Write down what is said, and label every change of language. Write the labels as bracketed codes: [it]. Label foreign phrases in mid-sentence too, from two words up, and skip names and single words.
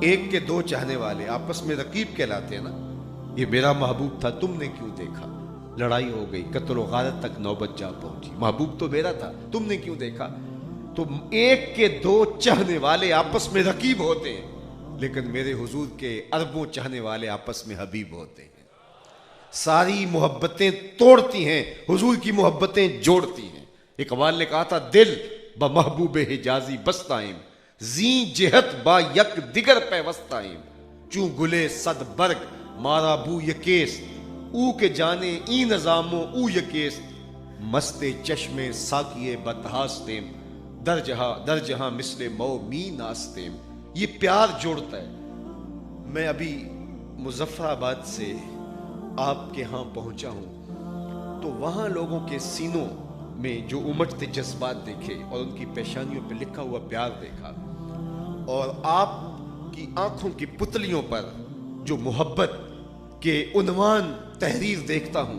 [ur] ایک کے دو چاہنے والے آپس میں رقیب کہلاتے ہیں نا، یہ میرا محبوب تھا تم نے کیوں دیکھا، لڑائی ہو گئی، قتل و غارت تک نوبت جا پہنچی، محبوب تو میرا تھا تم نے کیوں دیکھا۔ تو ایک کے دو چاہنے والے آپس میں رقیب ہوتے ہیں، لیکن میرے حضور کے اربوں چاہنے والے آپس میں حبیب ہوتے ہیں۔ ساری محبتیں توڑتی ہیں، حضور کی محبتیں جوڑتی ہیں۔ اقبال نے کہا تھا [fa] دل بمحبوب حجازی بستائیم، زین جہت با یک دیگر پیوستائیم، چوں گلے صد برگ مارا بو یکیس، او کے جانے ای نظامو او یکیس، مست چشم ساکیے بتہاستیم، در جہاں مثل مو می ناستیم۔ [ur] یہ پیار جوڑتا ہے۔ میں ابھی مظفر آباد سے آپ کے ہاں پہنچا ہوں تو وہاں لوگوں کے سینوں میں جو امٹتے جذبات دیکھے اور ان کی پیشانیوں پہ لکھا ہوا پیار دیکھا، اور آپ کی آنکھوں کی پتلیوں پر جو محبت کے عنوان تحریر دیکھتا ہوں۔